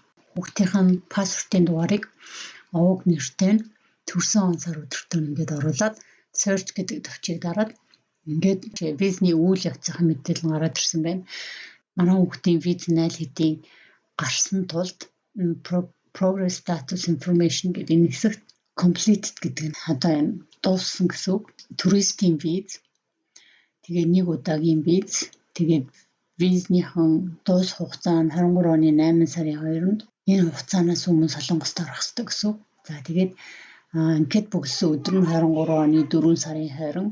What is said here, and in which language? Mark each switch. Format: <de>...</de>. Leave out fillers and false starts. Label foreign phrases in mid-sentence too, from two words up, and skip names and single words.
<mn>Хүүхдийн пассвортын дугаарыг овог нэртэй нь төрсөн он сар өдөртөө ингээд оруулаад search гэдэг товчийг дараад ингээд визний үйл явцын мэдээлэл гараад ирсэн байна. Манай хүүхдийн виз 0 хэдийн гарсан тулд</mn> <en>progress status information</en> <mn>гэдэг энэ хэсэгт completed гэдэг нь одоо энэ дууссан гэсэн үг. Туристийн виз, тэгээ 1 удаагийн виз, тэгээ визнийхэн дуус хугацаа нь 23 оны 8 сарын 2-нд энэ хугацаанаас өмнө Солонгост орох ёстой гэсэн үг. За тэгээд анкет бөглсөн өдөр нь 23 оны 4 сарын 20.</mn>